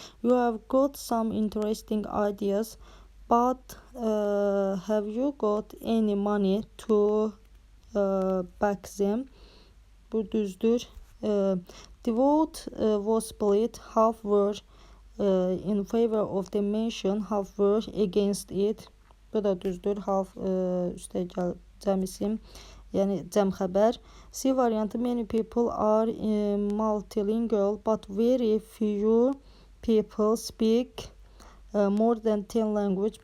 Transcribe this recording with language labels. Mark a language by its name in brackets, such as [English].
[English] You have got some interesting ideas, but have you got any money to back them? [Azerbaijani] Bu düzdür. [English] The vote was split. Half were in favor of the mention, half were against it. [Azerbaijani] Bu da düzdür. Half üstəgəl cəm isim, yəni cəm xəbər. [English] C variantı many people are multilingual, but very few people speak more than 10 language.